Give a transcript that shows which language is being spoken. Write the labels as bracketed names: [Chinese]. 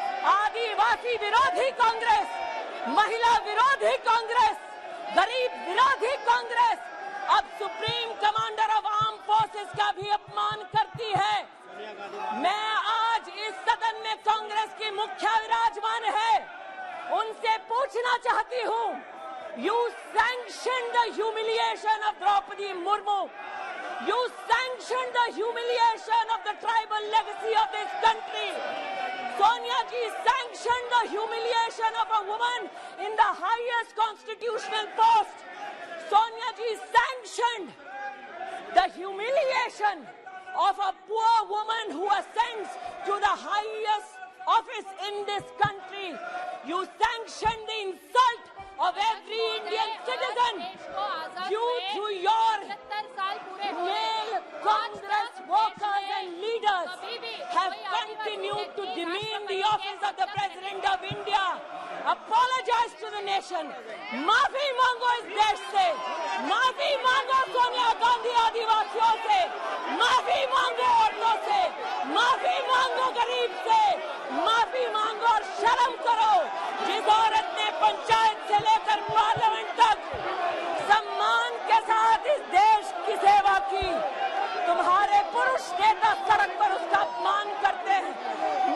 [Hindi] आदिवासी विरोधी कांग्रेस, महिला विरोधी कांग्रेस, गरीब विरोधी कांग्रेस अब supreme commander of arm forces का भी अपमान करती है. मैं आज इस सदन में कांग्रेस की मुखिया विराजमान है, उनसे पूछना चाहती हूं, [English] You sanction the humiliation of Droupadi Murmu. You sanctioned the humiliation of the tribal legacy of this country. Sonia ji sanctioned the humiliation of a woman in the highest constitutional post. Sonia ji sanctioned the humiliation of a poor woman who ascends to the highest office in this country. You sanctioned the insult of every Indian citizen. You, through your male Congress workers and leaders, have continued to demean the office of the President of India. Apologize to the nation. [Hindi] माफी मांगो इस देश से. माफी मांगो सोनिया गांधी आदिवासियों से. माफी मांगो औरतों से. माफी मांगो गरीब से. माफी मांगो और शर्म करो. जिस औरत ने पंचायत से लेकर पार्लियामेंट तक सम्मान के साथ इस देश की सेवा की, तुम्हारे पुरुष नेता सड़क पर उसका अपमान करते हैं.